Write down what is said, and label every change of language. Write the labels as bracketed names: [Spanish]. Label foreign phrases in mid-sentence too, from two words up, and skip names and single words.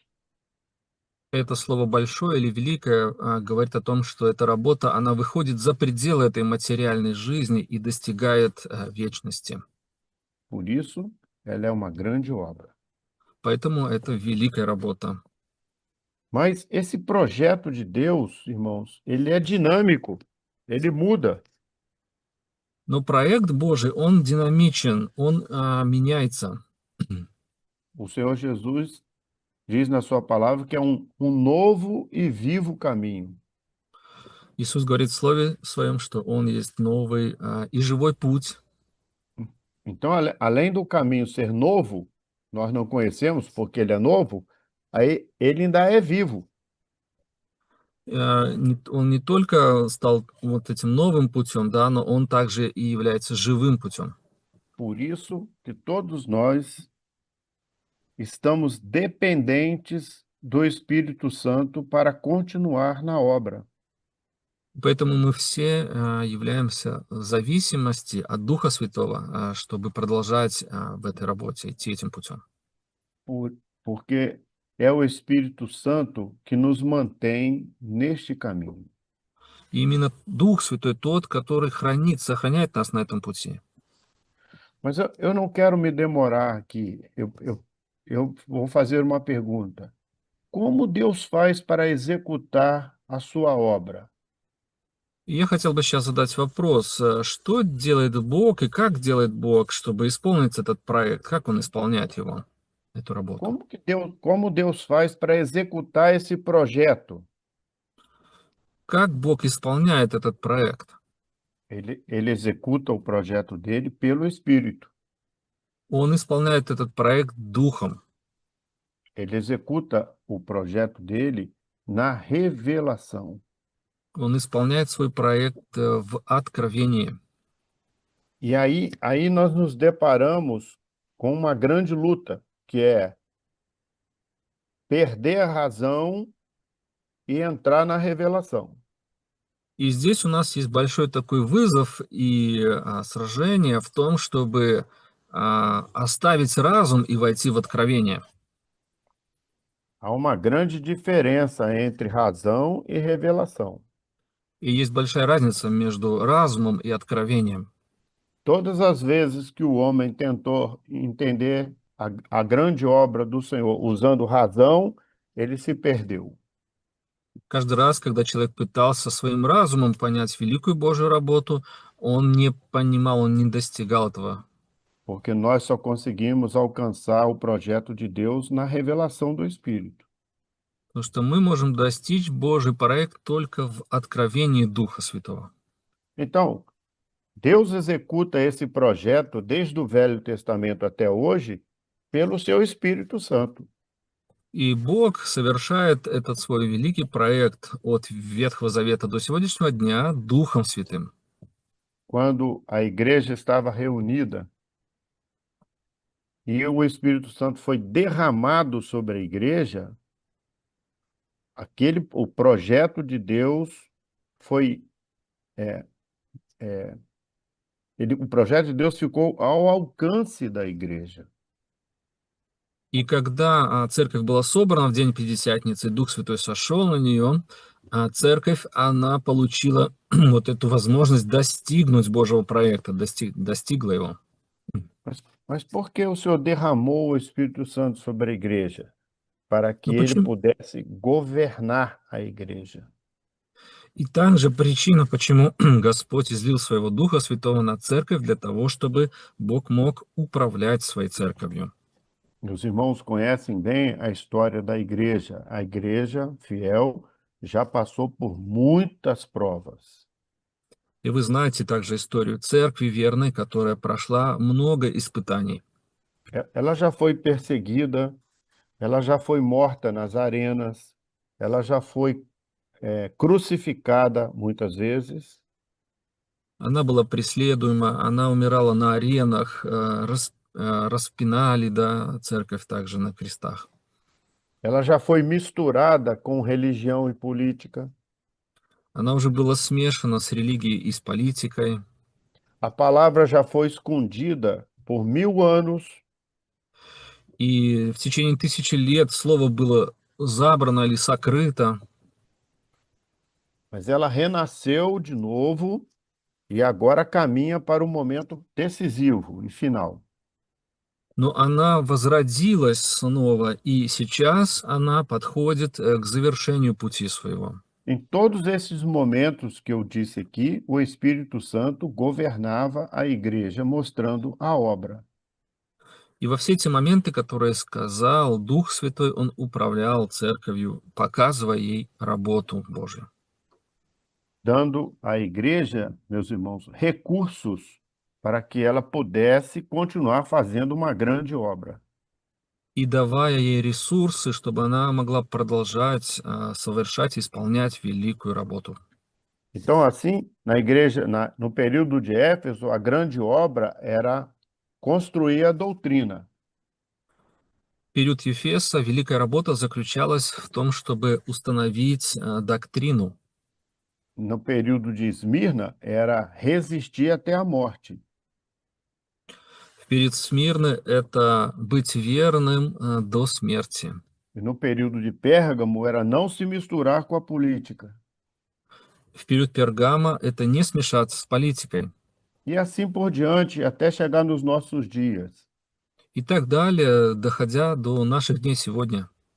[Russian] Это слово «большое» или «великое» говорит о том, что эта работа, она выходит за пределы этой материальной жизни и достигает вечности. [Portuguese] Por isso, ela é uma grande obra. [Russian] Поэтому это великая работа. [Portuguese] Mas esse projeto de Deus, irmãos, ele é dinâmico, ele muda. [Russian] Но projeto Божий, он динамичен, он меняется. [Portuguese] O Senhor Jesus diz na sua palavra que é um novo e vivo caminho. [Russian] Иисус говорит в Слове Своем, что Он есть новый и живой путь. [Portuguese] Então, além do caminho ser novo, nós não conhecemos porque ele é novo, aí ele ainda é vivo. [Russian] Он не только стал вот этим новым путем, да, но Он также и является живым путем. [Portuguese] Por isso que todos nós estamos dependentes do Espírito Santo para continuar na obra. [Russian] Поэтому мы все являемся в зависимости от Духа Святого, чтобы продолжать в этой работе, идти этим путем. [Portuguese] Porque é o Espírito Santo que nos mantém neste caminho. [Russian] И именно Дух Святой тот, который хранит, сохраняет нас на этом пути. [Portuguese] Mas eu não quero me demorar aqui. Eu vou fazer uma pergunta. Como Deus faz para executar a sua obra? [Russian] И я хотел бы сейчас задать вопрос, что делает Бог и как делает Бог, чтобы исполнить этот проект, как Он исполняет его, эту работу? [Portuguese] Como Deus faz para executar esse projeto? [Russian] Как Бог исполняет этот проект? [Portuguese] Ele executa o projeto dele pelo Espírito. [Russian] Он исполняет этот проект Духом. [Portuguese] Ele executa o projeto dele na revelação. [Russian] Он исполняет свой проект в откровении. [Portuguese] E aí nós nos deparamos com uma grande luta, que é perder a razão e entrar na revelação. [Russian] И здесь у нас есть большой такой вызов и сражение в том, чтобы оставить разум и войти в откровение. [Portuguese] Há uma grande diferença entre razão e revelação. [Russian] И есть большая разница между разумом и откровением. [Portuguese] Todas as vezes que o homem tentou entender a grande obra do Senhor usando razão, ele se perdeu. [Russian] Каждый раз, когда человек пытался своим разумом понять великую Божью работу, он не понимал, он не достигал этого. [Portuguese] Porque nós só conseguimos alcançar o projeto de Deus na revelação do Espírito. [Russian] Потому что мы можем достичь Божий проект только в откровении Духа Святого. [Portuguese] Então, Deus executa esse projeto desde o Velho Testamento até hoje pelo seu Espírito Santo. [Russian] И Бог совершает этот свой великий проект от Ветхого Завета до сегодняшнего дня Духом Святым. [Portuguese] Quando a igreja estava reunida e o Espírito Santo foi derramado sobre a igreja, o projeto de Deus foi, o projeto de Deus ficou ao alcance da igreja. [Russian] И когда церковь была собрана в день Пятидесятницы, Дух Святой сошел на нее, церковь, она получила вот эту возможность достигнуть Божьего проекта, достигла его. [Portuguese] Mas por que o Senhor derramou o Espírito Santo sobre a igreja? Para que [Russian] Но [Portuguese] ele [Russian] почему? [Portuguese] pudesse governar a igreja. [Russian] И также причина, почему Господь излил своего Духа Святого на церковь, для того, чтобы Бог мог управлять своей церковью. [Portuguese] Os irmãos conhecem bem a história da igreja. A igreja fiel já passou por muitas provas. [Russian] И вы знаете также историю церкви верной, которая прошла много испытаний. [Portuguese] Ela já foi perseguida, ela já foi morta nas arenas, ela já foi crucificada muitas vezes. [Russian] Она была преследуема, она умирала на аренах, распинали, да, церковь также на крестах. [Portuguese] Ela já foi misturada com religião e política. [Russian] Она уже была смешана с религией и с политикой. [Portuguese] A palavra já foi escondida por 1000 anos. [Russian] И в течение 1000 лет слово было забрано или сокрыто. [Portuguese] Mas ela renasceu de novo e agora caminha para o momento decisivo e final. [Russian] Но она возродилась снова, и сейчас она подходит к завершению пути своего. [Portuguese] Em todos esses momentos que eu disse aqui, o Espírito Santo governava a igreja, mostrando a obra. [Russian] И во все эти моменты, которые сказал Дух Святой, Он управлял церковью, показывая ей работу Божью. [Portuguese] Dando à igreja, meus irmãos, recursos para que ela pudesse continuar fazendo uma grande obra. [Russian] И давая ей ресурсы, чтобы она могла продолжать совершать, исполнять великую работу. [Portuguese] Então, assim, na igreja, no período de Éfeso, a grande obra era construir a doutrina. [Russian] В период Ефеса великая работа заключалась в том, чтобы установить доктрину. [Portuguese] No período de Esmirna, era resistir até a morte. [Russian] В период Смирны это быть верным до смерти. [Portuguese] E no período de Pérgamo, era não se misturar com a política. [Russian] В период Пергама это не смешаться с политикой. [Portuguese] E assim por diante, até chegar nos nossos dias. [Russian] И так далее, доходя до наших дней сегодня.